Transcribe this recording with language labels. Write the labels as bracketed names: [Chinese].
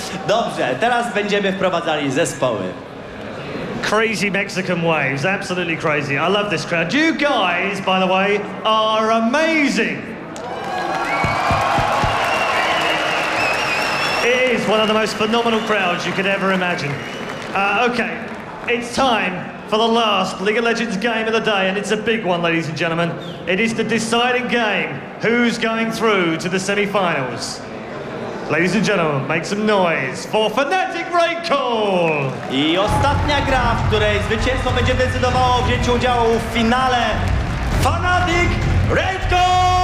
[Polish] Dobrze, teraz będziemy wprowadzali zespoły. [English] Crazy Mexican waves, absolutely crazy. I love this crowd. You guys, by the way, are amazing. It is one of the most phenomenal crowds you could ever imagine. Okay, it's time for the last League of Legends game of the day, and it's a big one, ladies and gentlemen. It is the deciding game. Who's going through to the semi-finals? Ladies and gentlemen, make some noise for fnatic Call! [Polish] I ostatnia gra, w której zwycięstwo będzie decydowało o wzięciu udziału w finale fnatic Call!